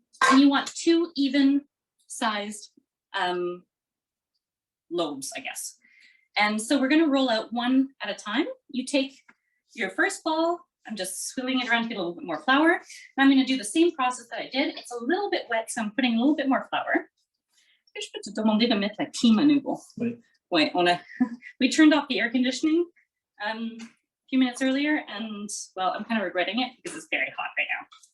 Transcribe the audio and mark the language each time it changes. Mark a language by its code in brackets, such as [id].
[en] And you want 2 even sized lobes, I guess. And so we're gonna roll out one at a time. You take your first ball, I'm just swirling it around to get a little bit more flour. And I'm gonna do the same process that I did. It's a little bit wet, so I'm putting a little bit more flour. [fr] Je peux te demander de mettre la clim à nouveau. Oui. [en] Oui, we turned off the air conditioning a few minutes earlier, and well, I'm kind of regretting it because it's very hot right now.